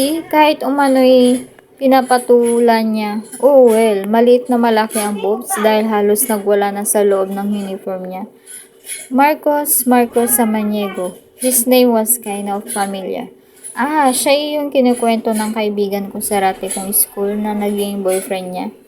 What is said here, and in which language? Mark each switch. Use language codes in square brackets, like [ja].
[tl] Kahit umano'y pinapatulan niya. [en] Oh well, [tl] maliit na malaki ang boobs dahil halos nagwala na sa loob ng uniform niya. Marcos Samaniego. [en] His name was kind of familiar. [tl] Siya yung kinukwento ng kaibigan ko sa rati kong school na naging boyfriend niya.